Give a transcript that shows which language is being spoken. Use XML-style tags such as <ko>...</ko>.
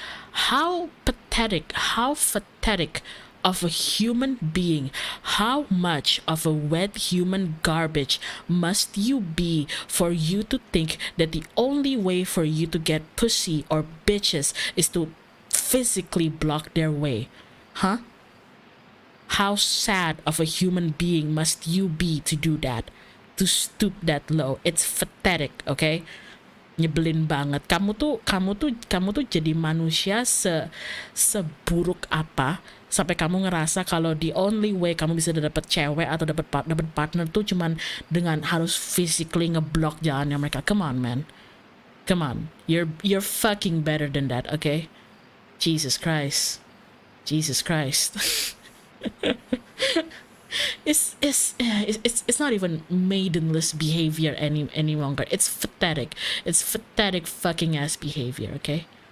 <en>How pathetic of a human being, how much of a wet human garbage must you be for you to think that the only way for you to get pussy or bitches is to physically block their way? Huh? How sad of a human being must you be to do that? To stoop that low? It's pathetic, okay?</en> <id>Nyebelin banget. Kamu tuh jadi manusia seburuk apa sampai kamu ngerasa kalau</id> <en>the only way</en> <id>kamu bisa dapet cewek atau dapet partner tuh cuman dengan harus physically ngeblok jalannya mereka.</id> <en>Come on, man. Come on. You're fucking better than that, okay? Jesus Christ. Jesus Christ. It's not even maidenless behavior any longer. It's pathetic. It's pathetic fucking ass behavior, okay?</en>